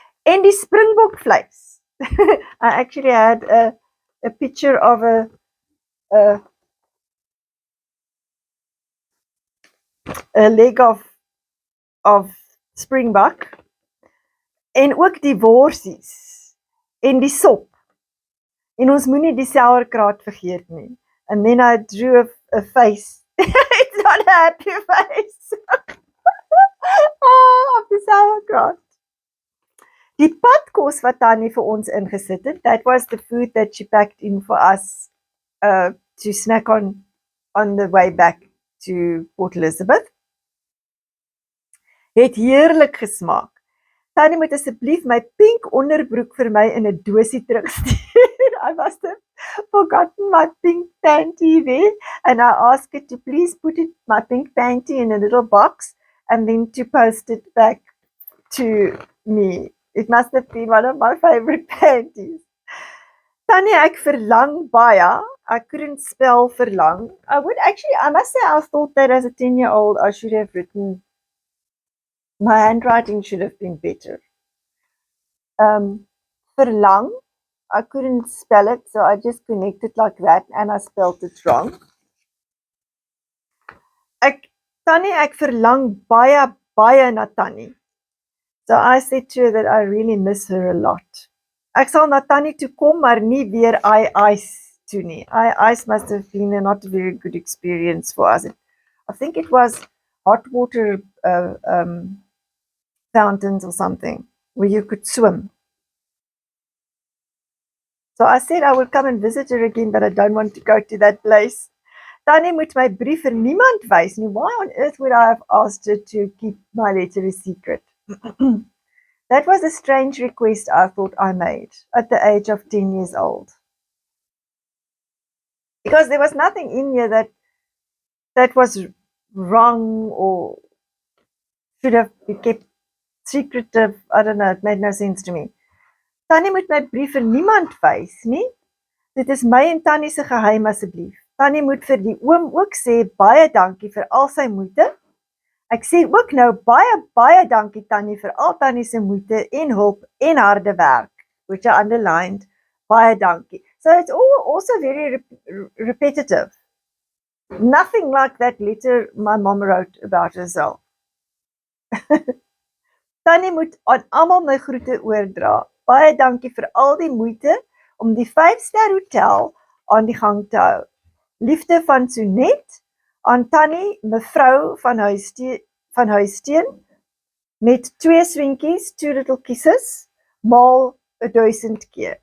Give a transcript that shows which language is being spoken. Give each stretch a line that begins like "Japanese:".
Afrikaans: En die springbok vleis.
English: I actually had a picture of a leg of springbok.
Afrikaans: En ook die worsies en die sop. En ons moenie die sauerkraut vergeet nie.
English: And then I drew a face. It's not a happy face. Of the sauerkraut.
Afrikaans: Die padkos wat Tannie vir ons ingesit het,
English: that was the food that she packed in for us to snack on the way back to Port Elizabeth.
Afrikaans: Het heerlik gesmaak. Tannie moet asseblief my pink onderbroek vir my in 'n dosie terugstuur.
English: I must have forgotten my pink panty there, and I asked her to please put my pink panty in a little box and then to post it back to me. It must have been one of my favorite panties.
Afrikaans: Tannie, ek verlang baie.
English: I couldn't spell verlang. I must say I thought that as a 10-year-old I should have written. My handwriting should have been better. Verlang, I couldn't spell it, so I just connected like that and I spelled it wrong.
Afrikaans: Tannie, ek verlang baie na Tannie.
English: So I said to her that I really miss her a lot.
Afrikaans: Ek sal na Tannie toe kom, maar nie weer ice toe nie.
English: Ice must have been not a very good experience for us. I think it was hot water fountains or something where you could swim. So I said I will come and visit her again, but I don't want to go to that place.
Afrikaans: Tannie moet my brief vir niemand wys nie.
English: Why on earth would I have asked her to keep my letter a secret? That was a strange request I thought I made at the age of 10 years old. Because there was nothing in here that was wrong or should have been kept secretive. I don't know, it made no sense to me.
Afrikaans: Tannie moet my brief vir niemand wys nie. Dit is my en Tannie se geheim asseblief. Tannie moet vir die oom ook sê baie dankie vir al sy moeite. Ek sê ook nou baie dankie Tannie vir al Tannie se moeite en hulp en harde werk,
English: which I underlined.
Afrikaans: Baie dankie.
English: So it's also very repetitive. Nothing like that letter my mom wrote about herself.
Afrikaans: Tannie moet aan almal my groete oordra. Baie dankie vir al die moeite om die 5-ster hotel aan die gang te hou. Liefde van Sonet aan Tannie mevrou van Huisteen met 2 swinkies,
English: 2 little kisses,
Afrikaans: maal 1000 keer.